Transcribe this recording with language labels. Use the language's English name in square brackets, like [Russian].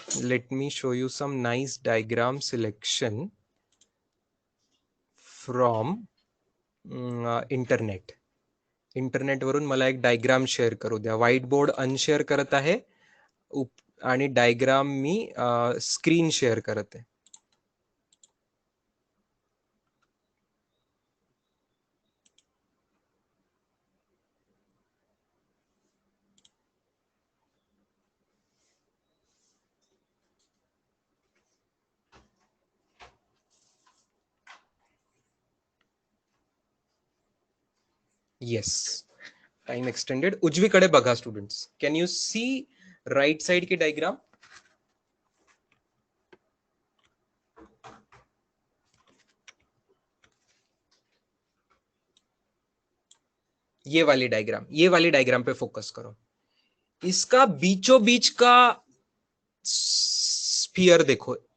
[English] Let me show you some nice diagram selection from internet. [Marathi] Internet वरून मला एक diagram share करू द्या. व्हाईट बोर्ड अनशेअर करत आहे आणि डायग्राम मी स्क्रीन शेअर करत आहे. [English] Yes, time extended. [Marathi] उजवीकडे बघा students. [English] Can you see right side की diagram? [Hindi] ये वाली डायग्राम पे फोकस करो. इसका बीचों बीच का स्फीयर देखो.